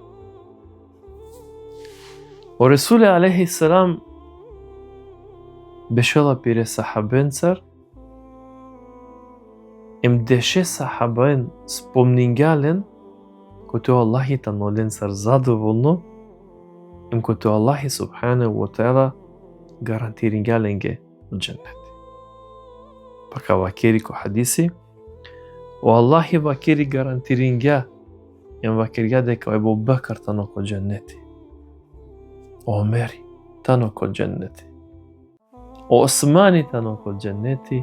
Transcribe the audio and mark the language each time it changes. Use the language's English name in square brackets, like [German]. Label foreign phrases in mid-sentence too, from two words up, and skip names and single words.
[Romany] О Ресуле [Arabic] عليه السلام [Romany] бешела пире сахабенцар, им деше сахабен спомнингален, кото Аллахи таноленцар задоволно, им кото Аллахи [Arabic] سبحانه وتعالى [Romany] гарантирингаленге од џеннет. Пака вакери ко хадиси, о Аллахи вакери гарантиринга, им вакерга дека Абу Бакар тано ко џеннети. Омери тано ко џеннети. Османи тано ко џеннети.